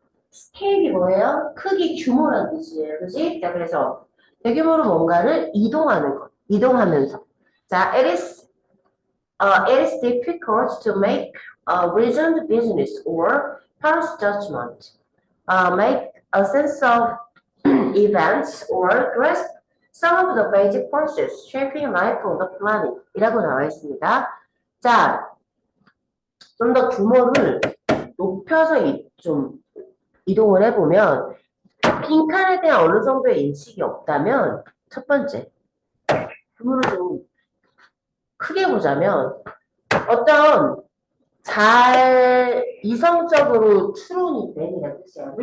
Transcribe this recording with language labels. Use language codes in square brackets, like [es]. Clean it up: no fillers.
[ko] 스케일이 뭐예요? 크기, 규모라는 뜻이에요. 그지? 자, 그래서 대규모로 뭔가를 이동하는 것. 이동하면서. [en] 자, it is difficult to make a reasoned business or parse judgment, make a sense of events or grasp some of the basic forces shaping life on the planet [ko] 이라고 나와 있습니다. 자, 좀 더 규모를 높여서 좀 이동을 해보면 빈칸에 대한 어느 정도의 인식이 없다면 첫 번째, 규모를 좀 크게 보자면 어떤 잘 이성적으로 추론이 된이라는 뜻이야.